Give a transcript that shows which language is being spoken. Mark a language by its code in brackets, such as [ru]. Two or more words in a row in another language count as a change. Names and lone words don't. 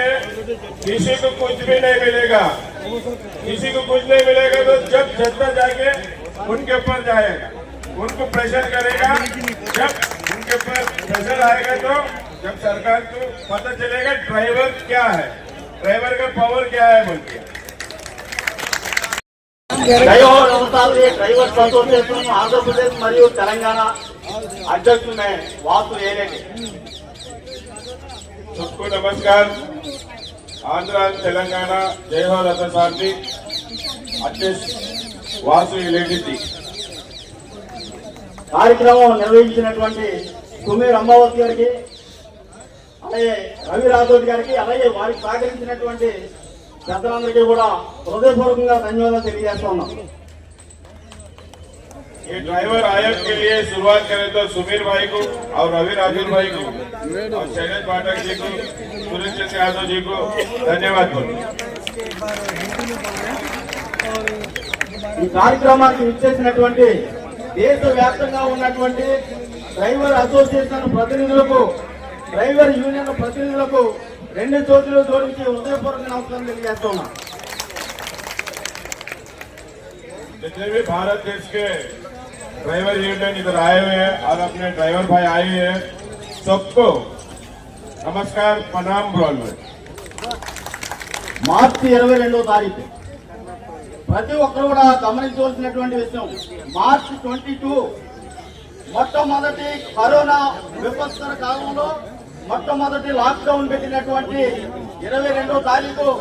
[hi] किसी को कुछ भी नहीं मिलेगा, किसी को कुछ नहीं मिलेगा तो जब जनता जाके उनके ऊपर जाएगा, उनको प्रेशर करेगा. जब उनके ऊपर प्रेशर आएगा तो जब सरकार को पता चलेगा ड्राइवर क्या है, ड्राइवर का पावर क्या है बोलते. [te] జయహో రథసారథి డ్రైవర్స్ అసోసియేషన్ ఆంధ్రప్రదేశ్ మరియు తెలంగాణ అధ్యక్షుడు వాసు ఏలేటి. [hi] सबको नमस्कार. आंध्र तेलंगाना जयहो रथसारथी अध्यक्ष వాసు ఏలేటి. [te] కార్యక్రమం నిర్వహించినటువంటి కుమేర్ అంబావతి గారికి, అలాగే రవి రాథోడ్ గారికి, అలాగే వారికి సహకరించినటువంటి పెద్దలందరికీ కూడా హృదయపూర్వకంగా ధన్యవాదాలు తెలియజేస్తున్నాం. [hi] ये ड्राइवर आयोग के लिए शुरुआत करें तो सुमीर भाई को और रवि राजूर भाई को और शैलेश पाठक जी को, सुरेश चंद्र यादव जी को धन्यवाद बोलो. [te] ఈ కార్యక్రమానికి విచ్చేసినటువంటి దేశవ్యాప్తంగా ఉన్నటువంటి డ్రైవర్ అసోసియేషన్ ప్రతినిధులకు, డ్రైవర్ యూనియన్ ప్రతినిధులకు 2 చేతులు జోడించి హృదయపూర్వక నమస్కారం తెలియజేస్తున్నా. [hi] जितने भी भारत देश के ड्राइवर यूनियन इधर आए हुए हैं और अपने ड्राइवर भाई आए हुए हैं, सबको नमस्कार, प्रणाम बोल. [te] మార్చి 22వ తారీఖు ప్రతి ఒక్కరు కూడా గమనించవలసినటువంటి విషయం. మార్చి 22 మొట్టమొదటి కరోనా విపత్కర కాలంలో మొట్టమొదటి లాక్డౌన్ పెట్టినటువంటి 22వ తారీఖు